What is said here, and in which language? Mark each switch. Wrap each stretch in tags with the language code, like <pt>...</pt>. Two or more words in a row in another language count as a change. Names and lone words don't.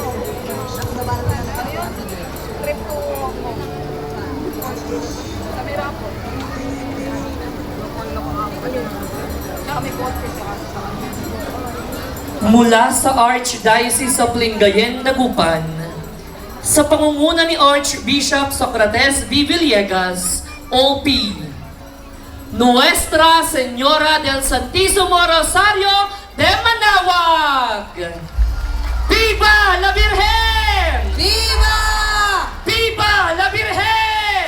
<tl>Ano yun? Trip to sa Mirapo. Tsaka may contest sa kanya. Mula sa Archdiocese of Lingayen, Dagupan, sa pangunguna ni Archbishop Socrates V. Villegas, OP, Nuestra Señora del Santísimo Rosario de Manaoag!</tl> <es>Viva la Virgen! Viva! Viva la Virgen!</es>